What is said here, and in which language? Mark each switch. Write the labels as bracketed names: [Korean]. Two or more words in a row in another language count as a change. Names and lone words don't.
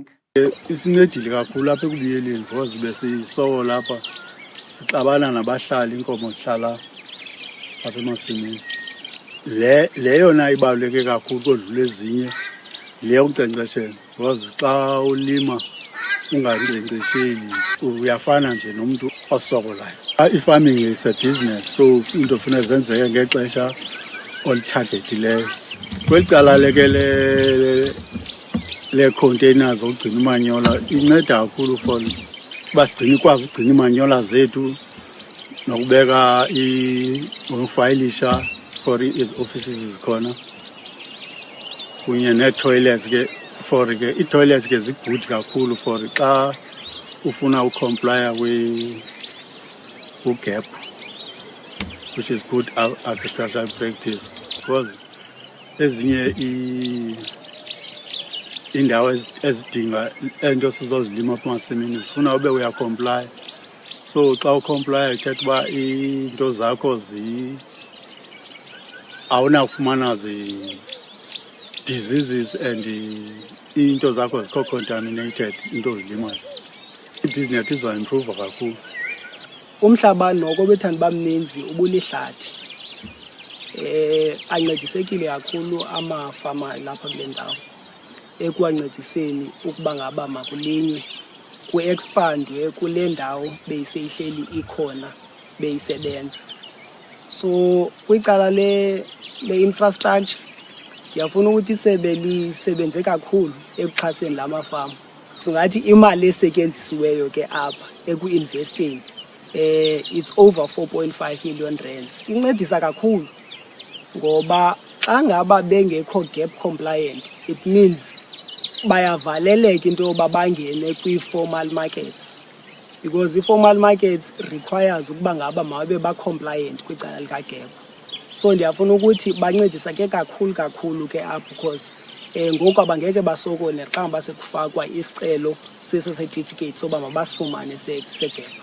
[Xhosa] Isincedile kakhulu apha ekubuyeleni because besiyisowo lapha sixabana nabahlali inkomo zihlala apha emasimini. Le yona ibaluleke kakhulu kodlula ezinye le yokunkcenkceshela because xa ulima ungankcenkcesheli uyafana nje nomntu osokolayo. [English] I-farming is a business, [Xhosa] so into funeka zenzeke ngexesha olithagetileyo. Kweli cala leke lee-containers zokugcina umanyola inceda kakhulu for uba ikwazi ukugcina imanyola zethu nokubeka nokufayilisha for ii-offices zikhona kunye nee-toilets ke for ke ii-toilets ke zi-good kakhulu for xa ufuna ukomplaya ku-GAP, [English] which is good agricultural practice, [Xhosa] because ezinye iindawo ezidinga ento sizozilima apha emasimini zifuna ube uyakomplaya. So xa ukomplaya ithetha uba iinto zakho awunakufumana zi-diseases and iinto zakho zikho contaminated, into ozilimayo. Ibhizinesi iza-improva kakhulu. Umhlaba noko bethanda uba mninzi ubulihlathi. Ancedisekile kakhulu amafama lapha kule ndawo ekuwancediseni ukuba ngaba makulinywe, ku-expandwe kule ndawo beyiseyihleli ikhona beyisebenza. So kwicala le-infrastructure ndiyafuna ukuthi isebe lisebenze kakhulu ekuxhaseni la mafama. Singathi imali esetyenzisiweyo ke apha eku-investeni [English] it's over 4.5 million rands. [Xhosa] Incedisa kakhulu ngoba xa ngaba bengekho [English] GAP compliant, it means [Xhosa] bayavaleleka into yoba bangene kwii-formal markets, [English] because i-formal markets requires [Xhosa] ukuba ngaba mababe ba-compliant kwicala lika-GAP. So ndiyafuna ukuthi bancedisa ke kakhulu ke apho, because ngoku abangeke basokole xa ngaba sekufakwa isicelo sesi certificate soba mabasifumane se-GAP.